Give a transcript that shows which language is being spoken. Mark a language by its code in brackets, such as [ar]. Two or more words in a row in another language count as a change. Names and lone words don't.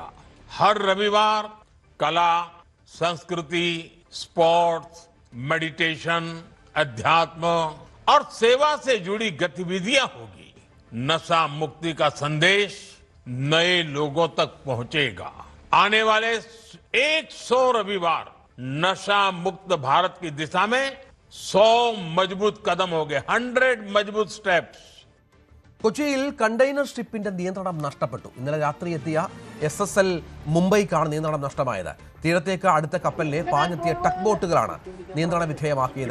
[hi] हर रविवार कला, संस्कृति, स्पोर्ट्स, मेडिटेशन, अध्यात्म और सेवा से जुड़ी गतिविधियां होगी. नशा मुक्ति का संदेश नए लोगों तक पहुंचेगा. आने वाले 100 रविवार नशा मुक्त भारत की दिशा में 100 मजबूत कदम हो गए. 100 मजबूत स्टेप्स. [ml] കൊച്ചിയിൽ കണ്ടെയ്നർ ഷിപ്പിന്റെ നിയന്ത്രണം നഷ്ടപ്പെട്ടു. ഇന്നലെ രാത്രി എത്തിയ SSL മുംബൈക്കാണ് നിയന്ത്രണം നഷ്ടമായത്. തീരത്തേക്ക് അടുത്ത കപ്പലിലെ പാഞ്ഞെത്തിയ ടക്ക് ബോട്ടുകളാണ് നിയന്ത്രണ വിധേയമാക്കിയത്.